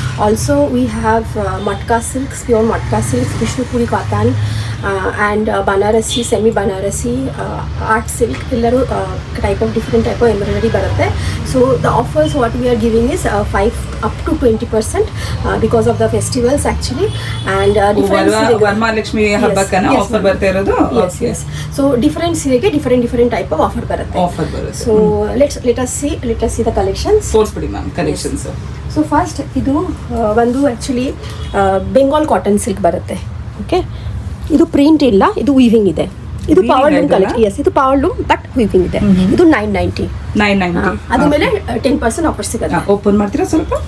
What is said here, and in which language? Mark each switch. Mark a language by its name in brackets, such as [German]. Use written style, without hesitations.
[English] Also we have matka silks, pure matka silks, Vishnupuri cotton and Banarasi, semi Banarasi, art silk, ಎಲ್ಲರೂ type of different type of embroidery ಬರುತ್ತೆ. So the offers what we are giving is 5 up to 20% because of the festivals actually. And different [Kannada] Varamahalakshmi ಹಬ್ಬಕ್ಕನ offer ಬರ್ತಾ ಇರೋದು. [English] yes. So different ಸೀರೆಗೆ different type of offer ಬರುತ್ತೆ. So let us see the collections. [Kannada] ತೋರಿಸ್ಬಿಡಿ ma'am collections. So first ಇದು ಒಂದು actually Bengal cotton silk ಬರುತ್ತೆ. Okay, ಇದು print ಇಲ್ಲ, ಇದು ವೀವಿಂಗ್ ಇದೆ. ಇದು ಪವರ್ ಲೂಮ್ ಕಲೆಕ್ಷನ್. ಎಸ್, ಇದು ಪವರ್ ಲೂಮ್ ಬಟ್ ವೀವಿಂಗ್ ಇದೆ. ಇದು 990. ಅದ್ರ ಮೇಲೆ 10% ಆಫರ್ ಸಿಗುತ್ತೆ. ಓಪನ್ ಮಾಡ್ತೀರಾ ಸ್ವಲ್ಪ?